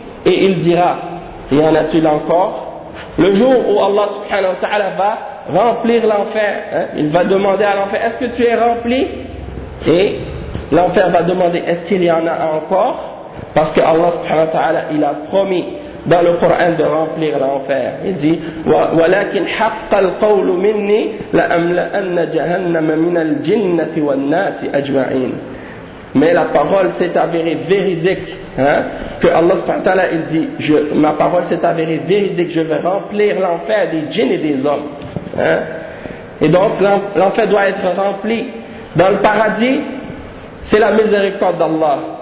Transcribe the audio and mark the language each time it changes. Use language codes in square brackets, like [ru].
[fr] Et il dira, y en a-t-il encore? Le jour où Allah subhanahu wa ta'ala va remplir l'enfer, hein, il va demander à l'enfer, est-ce que tu es rempli? Et l'enfer va demander, est-ce qu'il y en a encore? Parce que Allah subhanahu wa ta'ala, il a promis dans le Coran de remplir l'enfer. Il dit, [ar] وَلَكِنْ حَقَّ الْقَوْلُ مِنِّي لَأَمْلَأَنَّ جَهَنَّمَ مِنَ الْجِنَّةِ وَالنَّاسِ أَجْمَعِينَ. [fr] Mais la parole s'est avérée véridique, hein, que Allah subhanahu wa ta'ala, il dit, ma parole s'est avérée véridique, je vais remplir l'enfer des djinns et des hommes. Hein. Et donc, l'enfer doit être rempli. Dans le paradis, c'est la miséricorde d'Allah.